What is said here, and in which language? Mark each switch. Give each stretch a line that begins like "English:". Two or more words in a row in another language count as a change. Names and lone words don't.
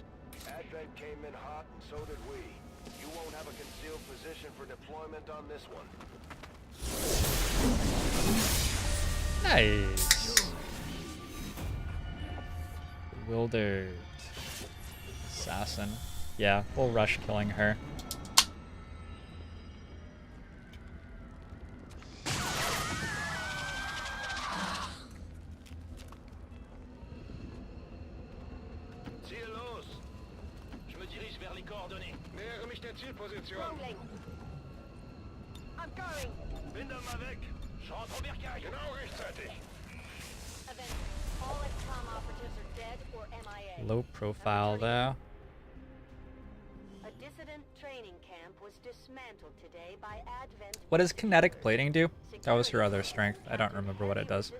English: Advent came in hot and so did we. You won't have a concealed position for deployment on this one. Nice. Bewildered. Assassin. Yeah, we'll rush killing her.
Spanish: Cielos!
French: Je me dirige vers les coordonnées.
German: Nähere mich der Zielposition.
English: Wrongling. I'm going.
German: Bin da mal weg.
French: Je rentre au bercail.
German: Genau rechtzeitig.
English: Avenger. All XCOM operatives are dead or MIA. Low profile though. A dissident training camp was dismantled today by Advent. What does kinetic plating do? That was her other strength. I don't remember what it does.